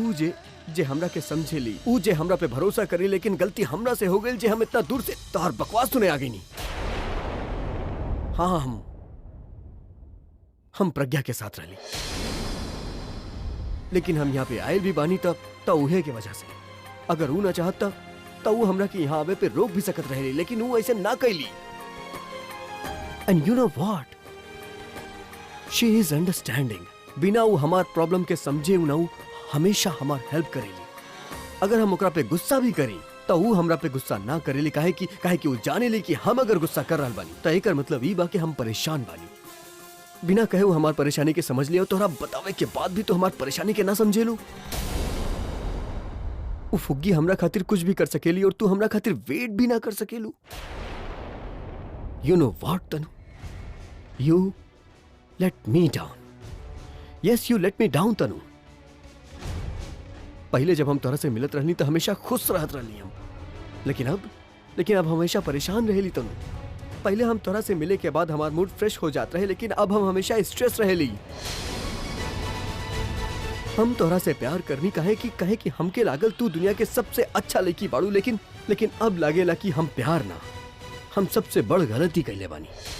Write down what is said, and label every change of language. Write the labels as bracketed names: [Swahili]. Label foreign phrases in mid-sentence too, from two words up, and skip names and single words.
[Bhojpuri] ऊ जे हमरा के समझे ली, ऊ जे हमरा पे भरोसा करी, लेकिन गलती हमरा से हो गई जे हम इतना दूर से तोहर बकवास सुने आ गई नहीं। हाँ हम प्रज्ञा के साथ रहली, लेकिन हम यहाँ पे आए भी बानी तब उहे के वजह से। अगर ऊ ना चाहता तो वो हमरा के यहाँ आवे पे रोक भी सकत रहे, लेकिन वो ऐसे ना कैली। [English] And you know what, she is understanding. [Bhojpuri] बिना वो हमार प्रॉब्लम के समझे ऊ हमेशा हमार हेल्प करेली। अगर हम ओकरा पे गुस्सा भी करी तो वो हमरा पे गुस्सा ना करेली। काहे कि वो जाने ली कि हम अगर गुस्सा कर रहल बानी तो एकर मतलब ई बा कि हम परेशान बानी। बिना कहे वो हमार परेशानी के समझ लियो, तोहरा बतावे के बाद भी तो हमार परेशानी के ना समझे लू। वो फुग्गी हमरा खातिर कुछ भी कर सकेली, और तू हमरा खातिर वेट भी ना कर सकेलू। [English] You know what Tanu, you let me down. Yes, you let me down Tanu. [Bhojpuri] पहले जब हम तोरा से मिलत रहनी तो हमेशा खुश रहत रहनी हम, लेकिन अब हमेशा परेशान रहेली तनु। पहले हम तोरा से मिले के बाद हमार [English] mood fresh [Bhojpuri] हो जात रहे, लेकिन अब हम हमेशा स्ट्रेस रहेली। हम तोरा से प्यार करनी कहे कि हमके लागल तू दुनिया के सबसे अच्छा लड़की बाड़ू, लेकिन अब लागेला कि हम प्यार ना, हम सबसे बड़ गलती कैले बानी।